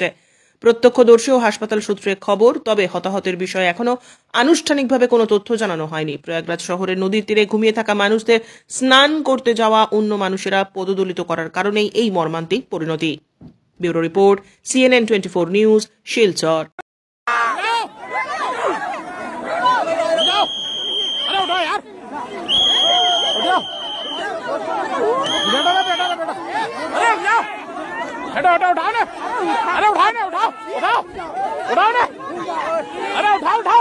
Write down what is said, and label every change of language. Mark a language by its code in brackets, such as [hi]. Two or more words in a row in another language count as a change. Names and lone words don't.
[bn] প্রত্যক্ষদর্শী ও হাসপাতাল সূত্রে খবর, তবে হতাহতের বিষয়ে এখনো আনুষ্ঠানিকভাবে কোনো তথ্য জানানো হয়নি। প্রয়াগরাজ শহরের নদীর তীরে ঘুমিয়ে থাকা মানুষদের স্নান করতে যাওয়া অন্য মানুষেরা পদদলিত করার কারণেই এই মর্মান্তিক পরিণতি। ব্যুরো রিপোর্ট, CNN 24 নিউজ, শিলচর। [hi] उठाओ उठाओ उठाओ ना, अरे उठाओ ना, उठाओ उठाओ उठाओ ना, अरे उठाओ उठाओ